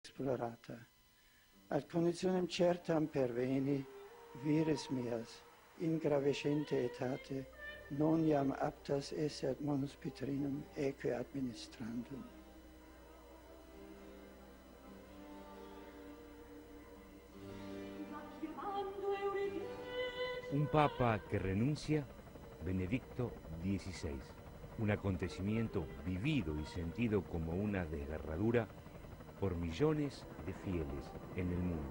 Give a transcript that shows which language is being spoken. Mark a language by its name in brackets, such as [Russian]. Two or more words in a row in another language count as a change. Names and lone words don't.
[Latin] esplorata. Ad conditionem certam perveni, vires meas, in gravescente etate, non iam aptas esse ad manus Petrinum eque administrandum. [Spanish] Un papa que renuncia, Benedicto XVI. Un acontecimiento vivido y sentido como una desgarradura por millones de fieles en el mundo.